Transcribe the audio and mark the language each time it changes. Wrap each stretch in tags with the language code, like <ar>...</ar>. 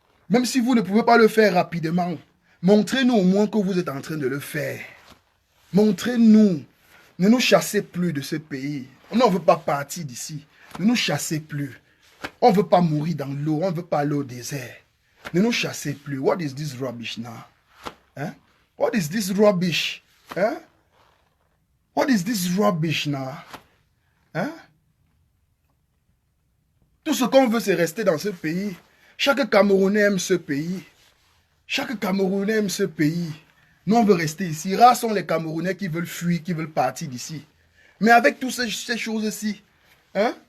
<fr>Même si vous ne pouvez pas le faire rapidement, montrez-nous au moins que vous êtes en train de le faire. Montrez-nous. Ne nous chassez plus de ce pays. On ne veut pas partir d'ici. Ne nous chassez plus. On ne veut pas mourir dans l'eau. On ne veut pas aller au désert. Ne nous chassez plus.</fr> <en>What is this rubbish now? Hein? What is this rubbish? Hein? What is this rubbish now? Hein?</en> <fr>Tout ce qu'on veut, c'est rester dans ce pays. Chaque Camerounais aime ce pays. Chaque Camerounais aime ce pays. Nous, on veut rester ici. Rares sont les Camerounais qui veulent fuir, qui veulent partir d'ici. Mais avec toutes ces choses-ci, hein?</fr>